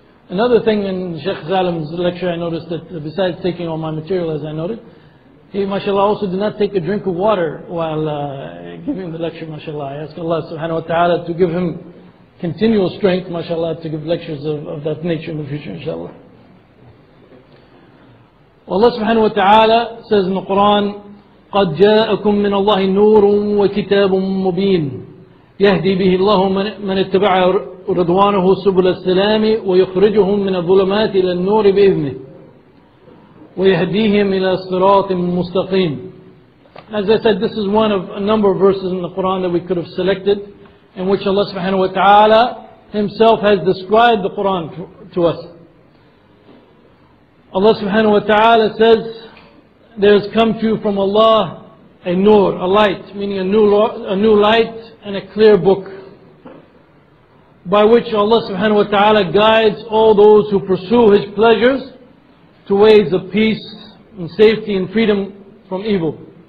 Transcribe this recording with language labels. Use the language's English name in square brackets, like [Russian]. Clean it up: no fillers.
[English] Another thing in Sheikh Zalim's lecture, I noticed that besides taking all my material as I noted, he mashallah also did not take a drink of water while giving the lecture mashallah. I ask Allah subhanahu wa ta'ala to give him continual strength mashallah to give lectures of that nature in the future inshallah. Allah subhanahu wa ta'ala says in the Quran, [Arabic] قَدْ جَاءَكُم مِّنَ اللَّهِ نُورٌ وَكِتَابٌ مُّبِينٌ يَهْدِي بِهِ اللَّهُ مَنِ اتَّبَعَ رِضْوَانَهُ سُبُلَ السَّلَامِ وَيُخْرِجُهُم مِّنَ الظُّلُمَاتِ إِلَى النُّورِ بِإِذْنِهِ وَيَهْدِيهِمْ إِلَى صِرَاطٍ مُّسْتَقِيمٍ. [English] As I said, this is one of a number of verses in the Quran that we could have selected, in which Allah subhanahu wa ta'ala Himself has described the Quran to us. Allah subhanahu wa ta'ala says, there has come to you from Allah a nur, a light, meaning a new light and a clear book, by which Allah subhanahu wa ta'ala guides all those who pursue His pleasures to ways of peace and safety and freedom from evil.